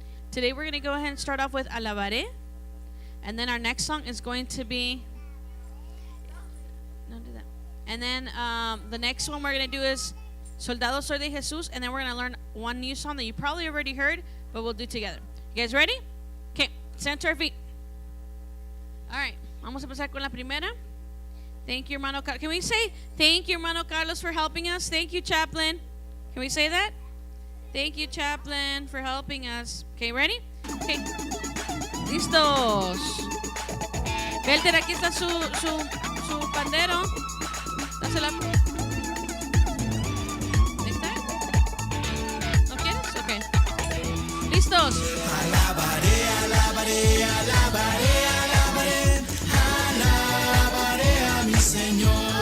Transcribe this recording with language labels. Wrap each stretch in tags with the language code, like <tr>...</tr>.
<en>Today we're going to go ahead and start off with Alabaré. And then our next song is going to be... Don't do that. And then the next one we're going to do is Soldado Soy de Jesús. And then we're going to learn one new song that you probably already heard, but we'll do together. You guys ready? Okay, stand to our feet. All right,</en> <es>vamos a empezar con la primera.</es> <en>Thank you, hermano Carlos. Can we say thank you, hermano Carlos, for helping us? Thank you, chaplain. Can we say that? Thank you, chaplain, for helping us. Okay, ready? Okay.</en> <es>Listos. Belter, aquí está su pandero. Dásela. ¿Ahí está? ¿No quieres?</es> <en>Okay.</en> <es>Listos. Alabaré, alabaré, alabaré, alabaré, alabaré a mi Señor.</es>